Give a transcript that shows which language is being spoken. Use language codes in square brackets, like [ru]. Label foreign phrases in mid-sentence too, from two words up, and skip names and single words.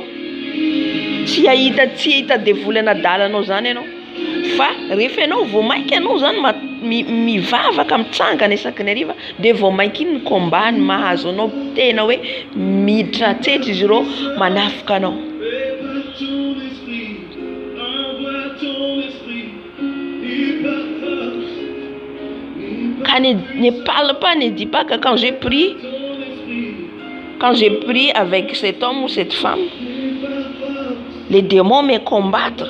[mg] Tsy ahita devoly anadalanao zany ianao. Fa rehefa ianao vao mainka ianao zany mivavaka mitsangana isaky ny hariva dia vao mainka iny ny combat ny mahazo anao tena hoe miditra tsetry izy ireo manafika anao. [fr] Ne parle pas, ne dis pas que quand j'ai pris avec cet homme ou cette femme, les démons me combattre.